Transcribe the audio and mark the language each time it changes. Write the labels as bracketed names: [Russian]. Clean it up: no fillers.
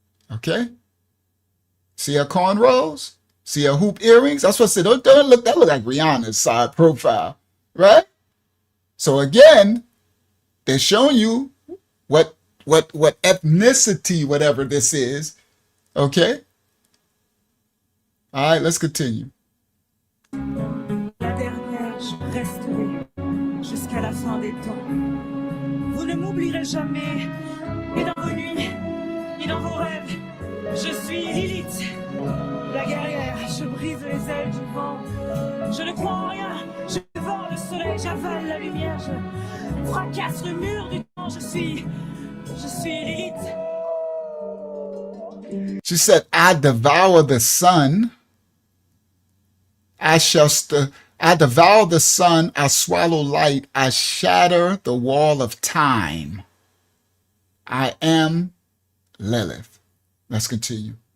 [English] Okay? See her cornrows? See her hoop earrings? That's what I said. Don't look, that look like Rihanna's side profile, right? So again, they're showing you what ethnicity, whatever this is. Okay? All right, let's continue. [French] La dernière, je resterai jusqu'à la fin des temps. Vous ne m'oublierez jamais, ni dans vos nuits, ni dans vos rêves. Je suis Lilith, la guerrière, je brise les ailes du vent. Je ne crois en rien, je dévore le soleil, j'avale la lumière, je fracasse le mur du temps. Je suis Lilith. [English] She said, I devour the sun. I devour the sun, I swallow light, I shatter the wall of time. I am Lilith. Let's continue.